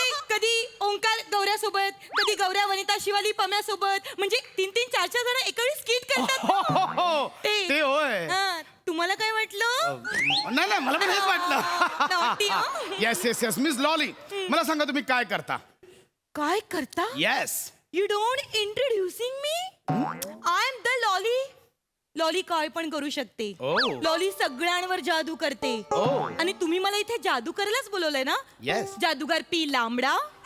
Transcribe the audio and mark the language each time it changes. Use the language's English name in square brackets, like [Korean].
[Marathi] कधी ओंकार गौऱ्यासोबत, कधी गौऱ्या वनिता शिवाली पम्यासोबत. म्हणजे 3-3, 4-4 जण एकावेळी स्किट करतात. ते होय. तुम्हाला काय वाटलं? नाही मला पण हेच [English] Naughty, [Marathi] वाटलं. येस मिस लॉली, मला सांगा तुम्ही काय करता? काय करता? [English] Yes. You don't introducing me. I am the Lolly. [Marathi] Lolly काय पण करू शकते. लॉली सगळ्यांवर जादू करते. आणि तुम्ही मला इथे जादू करायलाच बोलवलंय ना? [English] Yes. [Marathi] जादूगार पी लांबडा.